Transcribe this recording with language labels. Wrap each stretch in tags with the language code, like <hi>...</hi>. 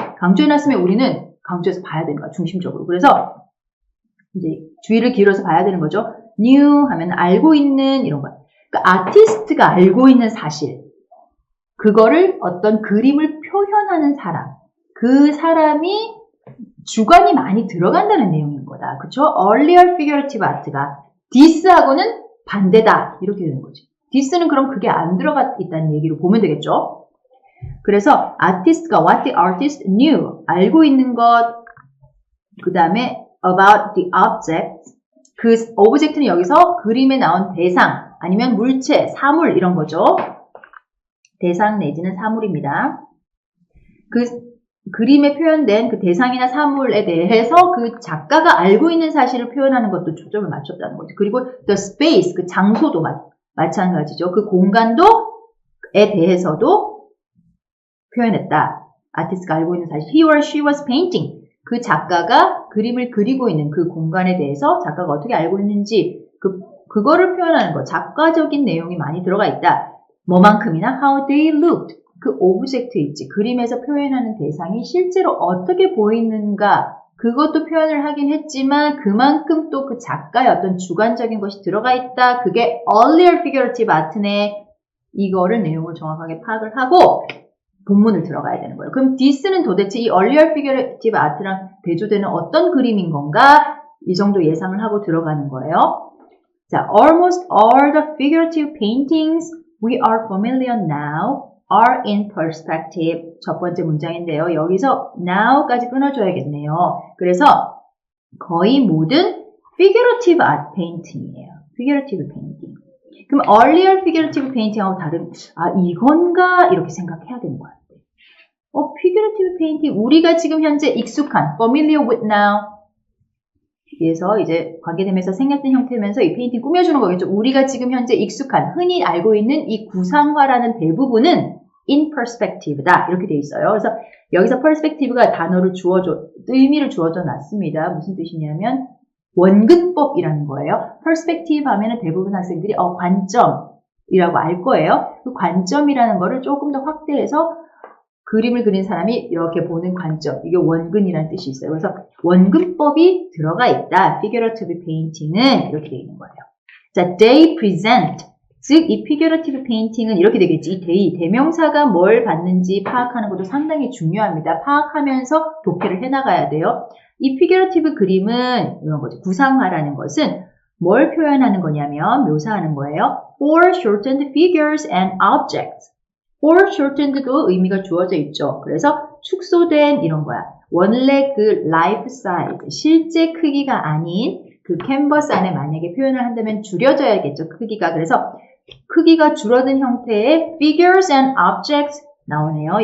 <ko>강조해놨으면 우리는 강조해서 봐야 되는 거야, 중심적으로. 그래서 이제 주의를 기울여서 봐야 되는 거죠. knew 하면 알고 있는 이런 거야. 그러니까 아티스트가 알고 있는 사실, 그거를 어떤 그림을 표현하는 사람, 그 사람이 주관이 많이 들어간다는 내용인 거다. 그쵸? earlier figurative art가 this하고는 반대다. 이렇게 되는 거지. this는 그럼 그게 안 들어가 있다는 얘기로 보면 되겠죠? 그래서 artist가</ko> <en>what the artist knew,</en> <ko>알고 있는 것, 그 다음에</ko> <en>about the object.</en> <ko>그 object는 여기서 그림에 나온 대상 아니면 물체, 사물 이런 거죠. 대상 내지는 사물입니다. 그 그림에 표현된 그 대상이나 사물에 대해서 그 작가가 알고 있는 사실을 표현하는 것도 초점을 맞췄다는 거죠. 그리고 the space, 그 장소도 마찬가지죠. 그 공간도에 대해서도 표현했다. 아티스트가 알고 있는 사실.</ko> <en>He or she was painting.</en> <ko>그 작가가 그림을 그리고 있는 그 공간에 대해서 작가가 어떻게 알고 있는지 그거를 표현하는 거. 작가적인 내용이 많이 들어가 있다. 뭐만큼이나</ko> <en>how they looked.</en> <ko>그 오브젝트 있지. 그림에서 표현하는 대상이 실제로 어떻게 보이는가. 그것도 표현을 하긴 했지만 그만큼 또 그 작가의 어떤 주관적인 것이 들어가 있다. 그게 earlier figurative art네. 이거를 내용을 정확하게 파악을 하고 본문을 들어가야 되는 거예요. 그럼 this는 도대체 이 earlier figurative art랑 대조되는 어떤 그림인 건가? 이 정도 예상을 하고 들어가는 거예요.</ko> <en>자, almost all the figurative paintings we are familiar now are in perspective.</en> <ko>첫 번째 문장인데요. 여기서 now까지 끊어줘야겠네요. 그래서 거의 모든 figurative art painting이에요. figurative painting. 그럼 earlier figurative painting하고 다른, 이건가? 이렇게 생각해야 되는 것 같아요. figurative painting, 우리가 지금 현재 익숙한,</ko> <en>familiar with now.</en> <ko>그래서 이제 관계되면서 생략된 형태면서 이 페인팅 꾸며주는 거겠죠. 우리가 지금 현재 익숙한, 흔히 알고 있는 이 구상화라는 대부분은 in perspective다. 이렇게 돼 있어요. 그래서 여기서 perspective가 단어를 의미를 주어져 놨습니다. 무슨 뜻이냐면 원근법이라는 거예요. perspective 하면은 대부분 학생들이 관점이라고 알 거예요. 그 관점이라는 거를 조금 더 확대해서 그림을 그린 사람이 이렇게 보는 관점, 이게 원근이라는 뜻이 있어요. 그래서 원근법이 들어가 있다. figurative painting은 이렇게 되어 있는 거예요. 자,</ko> <en>they present,</en> <ko>즉 이 figurative painting은 이렇게 되겠지. 이 대명사가 뭘 받는지 파악하는 것도 상당히 중요합니다. 파악하면서 독해를 해나가야 돼요. 이 figurative 그림은 이런 거죠. 구상화라는 것은 뭘 표현하는 거냐면 묘사하는 거예요.</ko> <en>foreshortened figures and objects.</en> <ko>foreshortened도 의미가 주어져 있죠. 그래서 축소된 이런 거야. 원래 그 life size, 실제 크기가 아닌 그 캔버스 안에 만약에 표현을 한다면 줄여져야겠죠. 크기가. 그래서 크기가 줄어든 형태의</ko> <en>figures and objects</en> <ko>나오네요.</ko>